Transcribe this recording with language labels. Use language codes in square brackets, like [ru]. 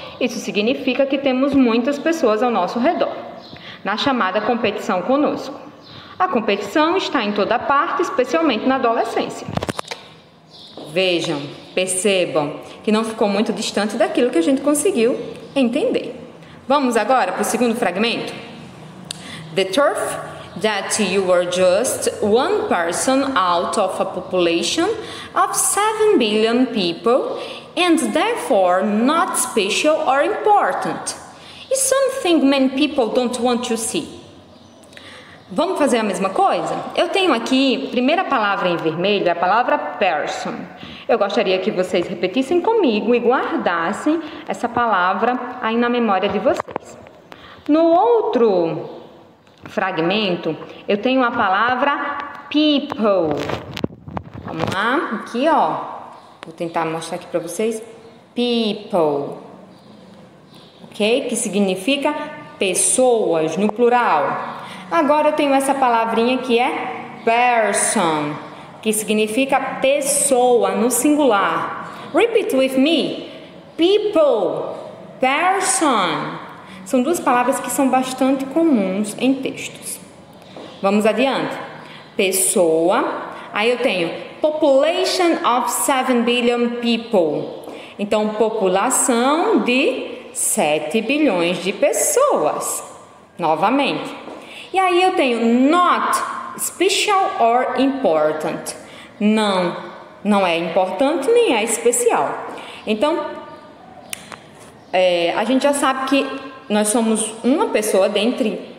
[pt] Isso significa que temos muitas pessoas ao nosso redor, na chamada competição conosco. A competição está em toda parte, especialmente na adolescência. Vejam, percebam que não ficou muito distante daquilo que a gente conseguiu entender. Vamos agora para o segundo fragmento. [en] The truth that you are just one person out of a population of 7 billion people and therefore not special or important is something many people don't want to see. [pt] Vamos fazer a mesma coisa? Eu tenho aqui, primeira palavra em vermelho, a palavra person. Eu gostaria que vocês repetissem comigo e guardassem essa palavra aí na memória de vocês. No outro fragmento, eu tenho a palavra people. Vamos lá, aqui ó. Vou tentar mostrar aqui para vocês. People. Ok? Que significa pessoas, no plural. Agora eu tenho essa palavrinha que é person, que significa pessoa no singular. [en] Repeat with me. People, person. [pt] São duas palavras que são bastante comuns em textos. Vamos adiante. Pessoa. Aí eu tenho [en] population of 7 billion people. [pt] Então, população de 7 bilhões de pessoas. Novamente. E aí eu tenho [en] not special or important. [pt] Não é importante nem é especial. Então, a gente já sabe que nós somos uma pessoa dentre